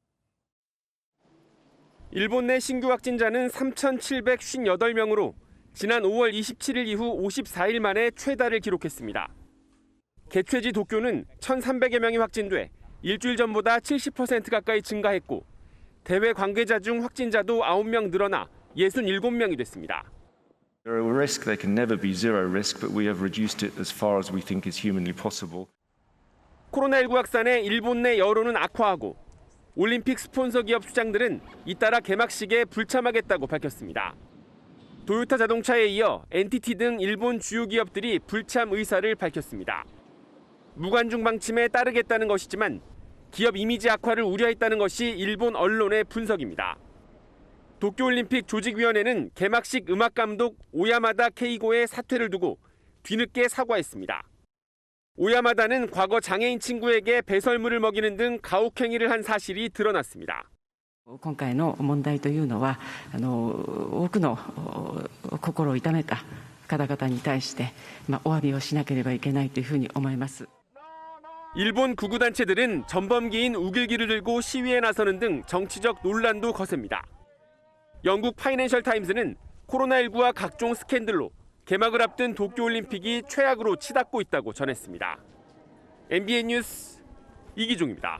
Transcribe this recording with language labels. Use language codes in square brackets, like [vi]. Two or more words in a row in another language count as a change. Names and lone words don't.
[ko] 일본 내 신규 확진자는 3,758명으로 지난 5월 27일 이후 54일 만에 최다를 기록했습니다. 개최지 도쿄는 1,300여 명이 확진돼 일주일 전보다 70% 가까이 증가했고 대회 관계자 중 확진자도 9명 늘어나 67명이 됐습니다. [en] There are risks. They can never be zero risk, but we have reduced it as far as we think is humanly possible. [ko] 코로나19 확산에 일본 내 여론은 악화하고 올림픽 스폰서 기업 수장들은 잇따라 개막식에 불참하겠다고 밝혔습니다. 도요타 자동차에 이어 NTT 등 일본 주요 기업들이 불참 의사를 밝혔습니다. 무관중 방침에 따르겠다는 것이지만 기업 이미지 악화를 우려했다는 것이 일본 언론의 분석입니다. 도쿄올림픽 조직위원회는 개막식 음악감독 오야마다 케이고의 사퇴를 두고 뒤늦게 사과했습니다. 오야마다는 과거 장애인 친구에게 배설물을 먹이는 등 가혹행위를 한 사실이 드러났습니다. [ja] 今回の問題というのは多くの心を痛めた方々に対してお詫びをしなければいけないというふうに思います。 [ko] 일본 구구단체들은 전범기인 우길기를 들고 시위에 나서는 등 정치적 논란도 거셉니다. 영국 파이낸셜 타임즈는 코로나19와 각종 스캔들로 개막을 앞둔 도쿄올림픽이 최악으로 치닫고 있다고 전했습니다. MBN 뉴스 이기종입니다.